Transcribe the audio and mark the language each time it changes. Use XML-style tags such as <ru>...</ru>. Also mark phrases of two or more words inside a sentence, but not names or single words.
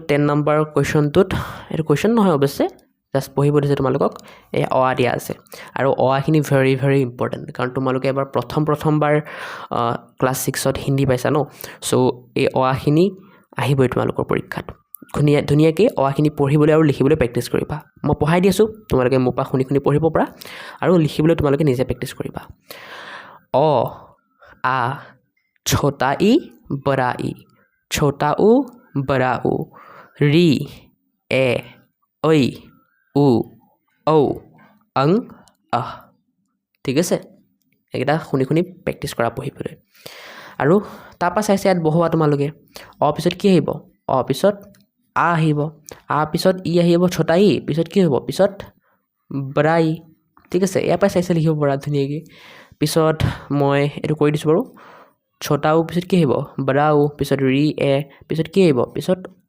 <as>10 নম্বৰ কুৱেশ্যনটোত এইটো কুৱেশ্যন নহয় অৱশ্যে জাষ্ট পঢ়িব দিছে তোমালোকক এই দিয়া আছে আৰু খিনি</as> <en>very very important</en> <as>কাৰণ তোমালোকে এবাৰ প্ৰথমবাৰ ক্লাছ 6ত হিন্দী পাইছা ন চ' এই খিনি আহিবই তোমালোকৰ পৰীক্ষাত ধুনীয়াকৈ খিনি পঢ়িবলৈ আৰু লিখিবলৈ প্ৰেক্টিছ কৰিবা মই পঢ়াই দি আছোঁ তোমালোকে মোৰ পৰা শুনি পঢ়িব পাৰা আৰু লিখিবলৈ তোমালোকে নিজে প্ৰেক্টিছ কৰিবা</as> <hi>आ छोटा इ बड़ा इ छोटा उ बड़ा उ री ए ओई उ औ अं</hi> <as>আহ ঠিক আছে এইকেইটা শুনি প্ৰেক্টিছ কৰা পঢ়িবলৈ আৰু তাৰপৰা চাইছে ইয়াত বহোৱা তোমালোকে অ পিছত কি আহিব অ পিছত আ আহিব আ পিছত ই আহিব ছটা ই পিছত কি হ'ব পিছত বৰা ই ঠিক আছে ইয়াৰ পৰা চাইছে লিখিব পৰা ধুনীয়াকৈ পিছত মই এইটো কৰি দিছোঁ বাৰু ছটা উ পিছত কি আহিব বৰা উ পিছত ৰি এ পিছত কি আহিব পিছত</as>